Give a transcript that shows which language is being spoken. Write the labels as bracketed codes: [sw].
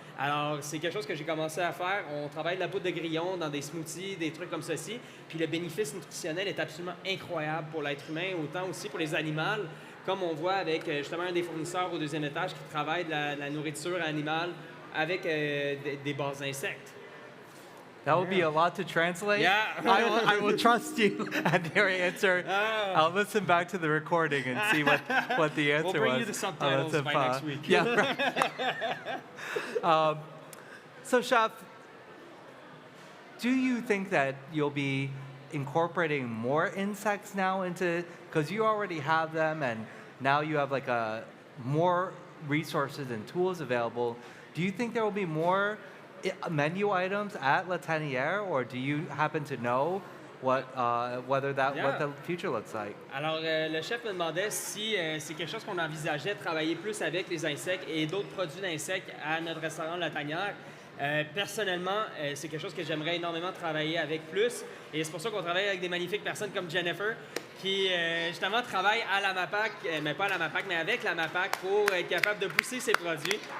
[fr] Alors, c'est quelque chose que j'ai commencé à faire. On travaille de la poudre de grillon dans des smoothies, des trucs comme ceci. Puis le bénéfice nutritionnel est absolument incroyable pour l'être humain, autant aussi pour les animaux, comme on voit avec justement un des fournisseurs au deuxième étage qui travaille de la nourriture animale avec des bases d'insectes. [en] That would be a lot to translate. Yeah. I will trust you and your answer. I'll listen back to the recording and see what the answer was. We'll bring you the subtitles by next week. Yeah. Right. So, Chef, do you think that you'll be incorporating more insects now into, because you already have them and now you have like a more resources and tools available. Do you think there will be more menu items at La Tanière, or do you happen to know what what the future looks like? [fr] Alors, le chef me demandait si c'est quelque chose qu'on envisageait de travailler plus avec les insectes et d'autres produits d'insectes à notre restaurant La Tanière. Personnellement, c'est quelque chose que j'aimerais énormément travailler avec plus. Et c'est pour ça qu'on travaille avec des magnifiques personnes comme Jennifer, qui justement travaille à la MAPAC, mais pas à la MAPAC, mais avec la MAPAC pour être capable de pousser ses produits.